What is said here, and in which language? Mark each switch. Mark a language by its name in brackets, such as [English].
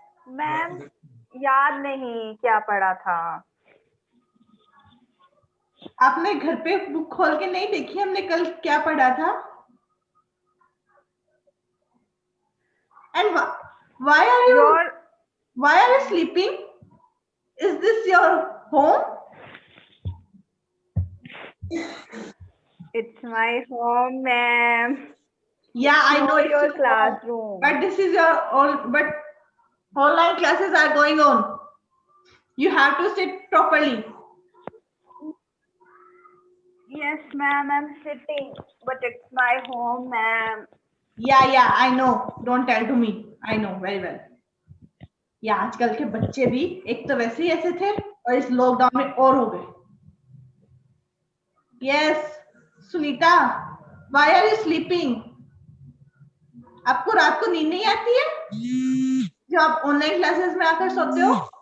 [Hindi] Ma'am याद नहीं क्या पढ़ा था. आपने घर पे बुक खोल के नहीं देखी हमने कल क्या पढ़ा था? [English] And why are you sleeping? Is this your home? It's my home, ma'am. Yeah, I know it's your your home. classroom. But this is but online classes are going on. You have to sit properly. Yes, ma'am, I'm sitting, but it's my home, ma'am. Yeah, I know. Don't tell to me. I know very well. [Hindi] या आजकल के बच्चे भी एक तो वैसे ही ऐसे थे और इस लॉकडाउन में और हो गए. [English] Yes Sunita, why are you sleeping? [Hindi] आपको रात को नींद नहीं आती है जो आप ऑनलाइन क्लासेस में आकर सोते हो?